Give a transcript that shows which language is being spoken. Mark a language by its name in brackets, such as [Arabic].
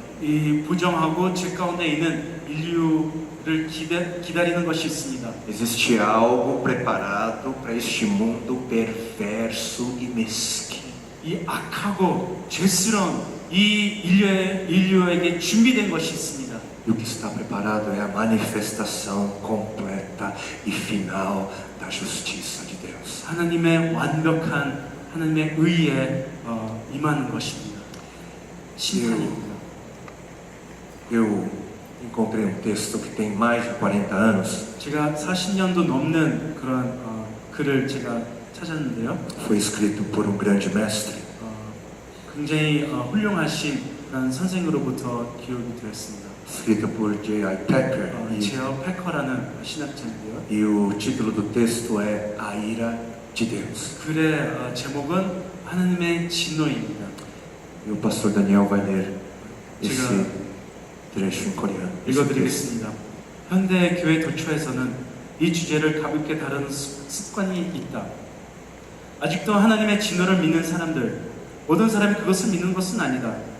[Korean] 이 부정하고 죄 가운데 있는 인류를 기다리는 것이 있습니다. [Portuguese] Existe algo preparado para este mundo perverso e mesquinho. [Korean] 이 악하고 죄스러운 이 인류에게 준비된 것이 있습니다. [Portuguese] E o que está preparado é a manifestação completa e final da justiça de Deus. [Korean] 하나님의 완벽한 하나님의 의에 임하는 것입니다. 심판입니다. [Portuguese] Eu encontrei um texto que tem mais de 40 anos. [Korean] 제가 40년도 넘는 그런 글을 제가 찾았는데요. [Portuguese] Foi escrito por um grande mestre. [Korean] 굉장히 훌륭하신 그런 선생으로부터 기록이 되었습니다. [Portuguese] Escrito por J.I. Packer. [Korean] 제어 패커라는 신학자인데요. [Portuguese] E o título do texto é A Ira de Deus. [Korean] 글의 제목은 하나님의 진노입니다. [Portuguese] E o pastor Daniel vai ler esse [Korean] 제가 [Portuguese] trecho em coreano. [Korean] 읽어드리겠습니다. 현대 교회 도처에서는 이 주제를 가볍게 다루는 습관이 있다. 아직도 하나님의 진노를 믿는 사람들, 모든 사람이 그것을 믿는 것은 아니다.